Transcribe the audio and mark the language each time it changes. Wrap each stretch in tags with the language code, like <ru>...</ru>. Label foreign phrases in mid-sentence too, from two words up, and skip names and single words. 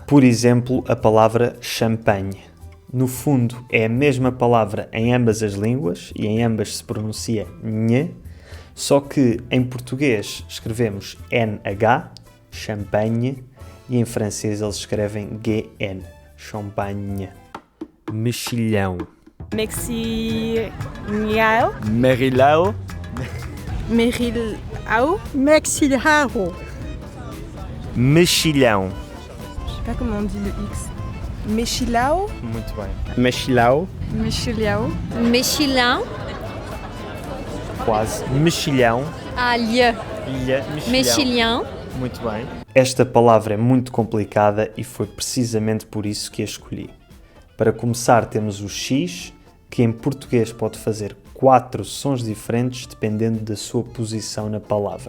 <pt>Por exemplo, a palavra champanhe. No fundo, é a mesma palavra em ambas as línguas e em ambas se pronuncia nhe, só que em português escrevemos NH, champanhe, e em francês eles escrevem GN, champagne. Mexilhão. Mexiao. Merilao. Merilao. Mexilharo. Mexilhão.</pt> <fr>Je sais pas comment on dit le X.</fr> <pt>Mexilao. Muito bem. Mexilao. Mexilhao. Mexilhão. quase. Mexilhão. Alha. Ilha, Mexilhão. Muito bem. Esta palavra é muito complicada e foi precisamente por isso que a escolhi. Para começar, temos o X, que em português pode fazer 4 sons diferentes dependendo da sua posição na palavra.</pt>